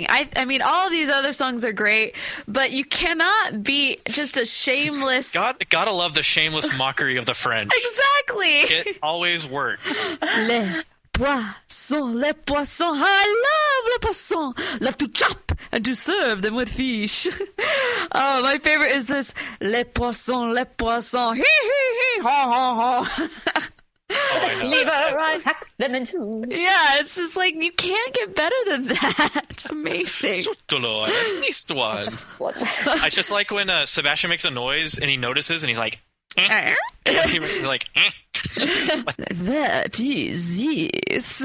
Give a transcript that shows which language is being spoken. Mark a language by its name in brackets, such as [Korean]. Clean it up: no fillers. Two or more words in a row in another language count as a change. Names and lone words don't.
[English] I mean, all these other songs are great, but you cannot be just a shameless. Gotta love the shameless mockery of the French. Exactly. It always works. [French] Les poissons, [English] I love [French] les poissons. [English] Love to chop and to serve them with fish. Oh, my favorite is this. [French] Les poissons, hee hee hee, ha ha ha. [English] Lever, I hack them in two. Yeah, it's just like, you can't get better than that. It's amazing. I missed one. I just like when Sebastian makes a noise and he notices and he's like, and he's like, that is yes.